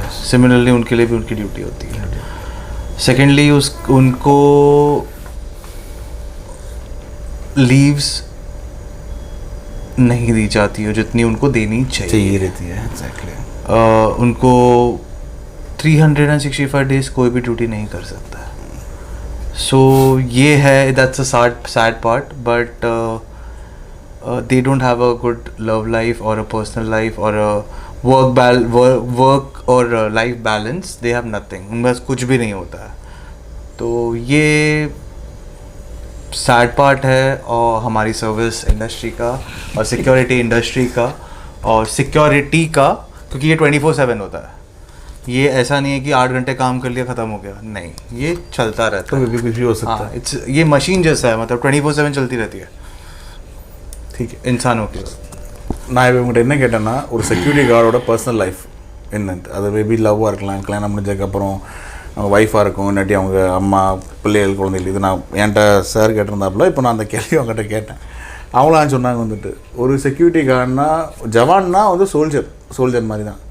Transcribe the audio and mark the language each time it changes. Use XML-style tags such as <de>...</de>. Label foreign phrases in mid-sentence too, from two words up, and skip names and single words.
<hi>सिमिलरली उनके लिए भी उनकी ड्यूटी होती है. सेकेंडली उनको लीव्स नहीं दी जाती है जितनी उनको देनी चाहिए रहती है. एग्जैक्टली. उनको 365 डेज कोई भी ड्यूटी नहीं कर सकता है. सो ये है,</hi> <en>That's a sad part, but they don't have a good love life or a personal life or a work or life balance. They have nothing.</en> <hi>उनके पास कुछ भी नहीं होता है. तो ये</hi> <en>sad part</en> <hi>है और हमारी</hi> <en>service industry</en> <hi>का और</hi> <en>security industry</en> <hi>का और सिक्योरिटी का, क्योंकि ये 24/7 होता है. ये ऐसा नहीं है कि 8 घंटे काम कर लिया ख़त्म हो गया, नहीं, ये चलता रहता है. कुछ भी हो सकता है. ये मशीन जैसा है, मतलब 24/7 चलती रहती है. ठीक है. इंसानों के</hi> <ta>நான் இப்போ உங்கள்கிட்ட என்ன கேட்டேன்னா, ஒரு</ta> <en>security guard's personal life</en> <ta>என்னன்ட்டு, அது மேபி லவ்வாக இருக்கலாம், கல்யாணம் முடிஞ்சதுக்கப்புறம் அவங்க ஒய்ஃபாக இருக்கும், இல்லாட்டி அவங்க அம்மா பிள்ளைகள் குழந்தைகள். இது நான் என்கிட்ட சார் கேட்டிருந்தாப்புல, இப்போ நான் அந்த கேள்வி அவங்ககிட்ட கேட்டேன். அவங்களாம் சொன்னாங்க வந்துட்டு, ஒரு</ta> <en>security guard</en> <ta>ஜவான்னா வந்து சோல்ஜர் மாதிரி தான்.</ta>